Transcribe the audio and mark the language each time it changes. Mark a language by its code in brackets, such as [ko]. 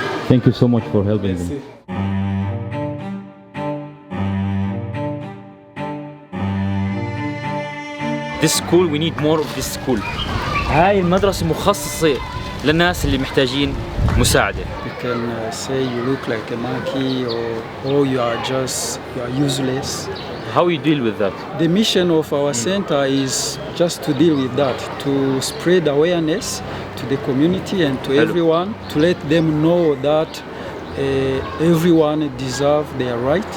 [en] Thank you so much for helping them. This school, we need more of this school. [ar] هاي المدرسة مخصصة للناس اللي محتاجين مساعدة. [en] You can say you look like a monkey or you are useless. How you deal with that? The mission of our center is just to deal with that, to spread awareness to the community and to everyone, to let them know that everyone deserves their right.